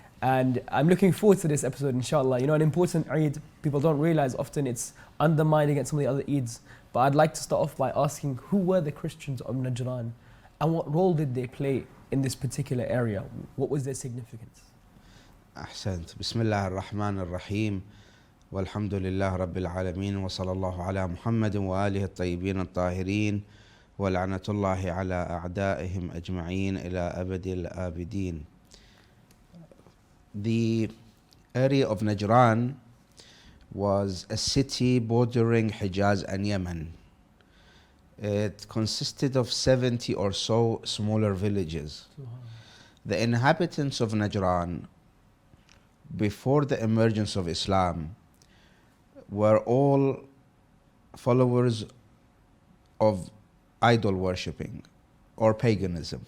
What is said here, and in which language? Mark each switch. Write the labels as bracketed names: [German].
[English] And I'm looking forward to this episode, inshallah. You know, an important Eid, people don't realize often it's undermined against some of the other Eids. But I'd like to start off by asking, who were the Christians of Najran and what role did they play in this particular area? What was their significance? [Arabic] أحسنت. بسم الله الرحمن الرحيم والحمد لله رب العالمين وصلى الله على محمد وآله الطيبين الطاهرين ولعنة الله على أعدائهم أجمعين إلى أبد الآبدين. [English] The area of Najran was a city bordering Hijaz and Yemen. It consisted of 70 or so smaller villages. The inhabitants of Najran, before the emergence of Islam, were all followers of idol worshipping or paganism.